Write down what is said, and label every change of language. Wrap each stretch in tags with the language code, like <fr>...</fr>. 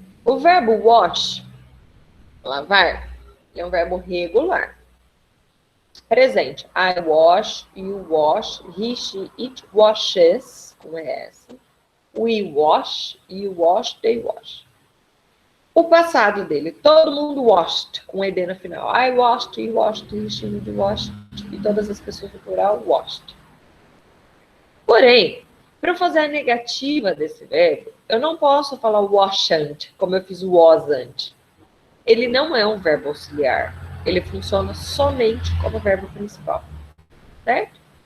<pt>O verbo wash, lavar, é um verbo regular. Presente.</pt> <en>I wash, you wash, he, she, it washes,</en> <pt>com ES.</pt> <en>We wash, you wash, they wash.</en> <pt>O passado dele, todo mundo washed, com ED no final.</pt> <en>I washed, you washed, he, she, it washed.</en> <pt>E todas as pessoas no plural, washed. Porém, para eu fazer a negativa desse verbo, eu não posso falar wasn't, como eu fiz o wasn't. Ele não é um verbo auxiliar. Ele funciona somente como verbo principal. Certo?</pt>